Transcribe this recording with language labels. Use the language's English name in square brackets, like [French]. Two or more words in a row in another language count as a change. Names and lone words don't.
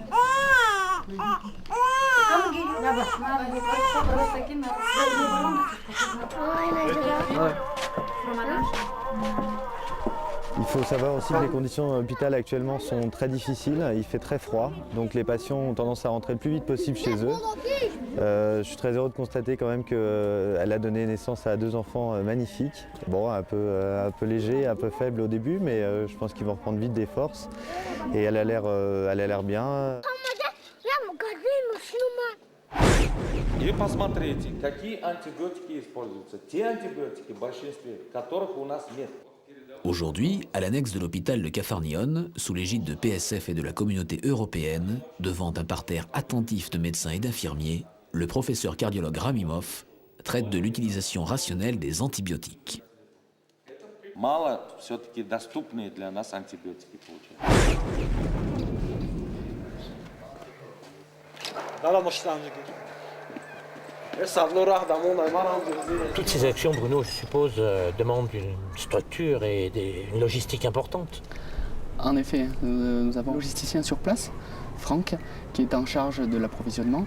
[French] Il faut savoir aussi que les conditions d'hôpital actuellement sont très difficiles, il fait très froid, donc les patients ont tendance à rentrer le plus vite possible chez eux. Je suis très heureux de constater quand même qu'elle a donné naissance à 2 enfants magnifiques. Bon, un peu léger, un peu faible au début, mais je pense qu'ils vont reprendre vite des forces. Et elle a l'air bien. [Russian] И посмотрите, какие антибиотики используются. Те антибиотики, в большинстве которых у нас нет. [French] Aujourd'hui, à l'annexe de l'hôpital de Capharnaüm, sous l'égide de PSF et de la communauté européenne, devant un parterre attentif de médecins et d'infirmiers, le professeur cardiologue Ramimov traite de l'utilisation rationnelle des antibiotiques. [Russian] Мало все-таки доступные для нас антибиотики получаются. [French] Toutes ces actions, Bruno, je suppose, demandent une structure et une logistique importante. En effet, nous avons un logisticien sur place, Franck, qui est en charge de l'approvisionnement.